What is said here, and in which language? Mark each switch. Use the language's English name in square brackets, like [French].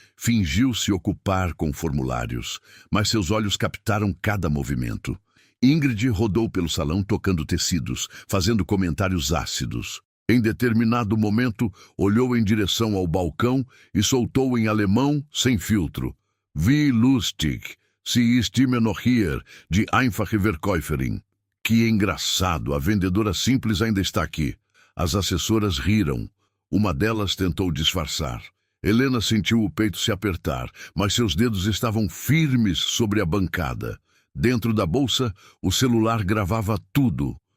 [Portuguese] Fingiu se ocupar com formulários, mas seus olhos captaram cada movimento. Ingrid rodou pelo salão tocando tecidos, fazendo comentários ácidos. Em determinado momento, olhou em direção ao balcão e soltou em alemão, sem filtro. [German] Wie lustig, sie ist immer noch hier, die einfache Verkäuferin. [Portuguese] Que engraçado, a vendedora simples ainda está aqui. As assessoras riram. Uma delas tentou disfarçar. Helena sentiu o peito se apertar, mas seus dedos estavam firmes sobre a bancada. Dentro da bolsa, o celular gravava tudo.